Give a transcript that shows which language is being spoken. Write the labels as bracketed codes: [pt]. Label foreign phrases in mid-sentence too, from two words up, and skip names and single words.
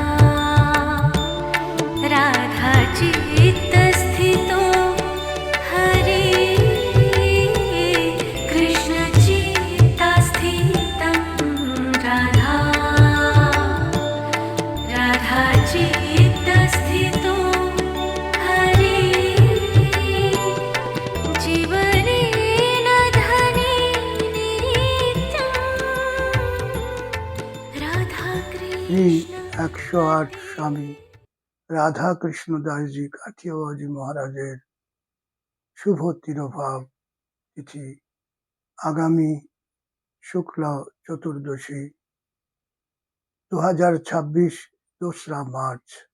[sa] राधा चित्तस्थितो हरि कृष्ण चित्तस्थितं राधा राधा चित्तस्थितो हरि जीवनेन धने नित्यं राधा [bn] এই कृष्ण 108 স্বামী রাধা কৃষ্ণ দাসজি কাঠিয়াবাজি মহারাজের শুভ তিরোভাব তিথি আগামী শুক্লা চতুর্দশী 2026 দোসরা মার্চ।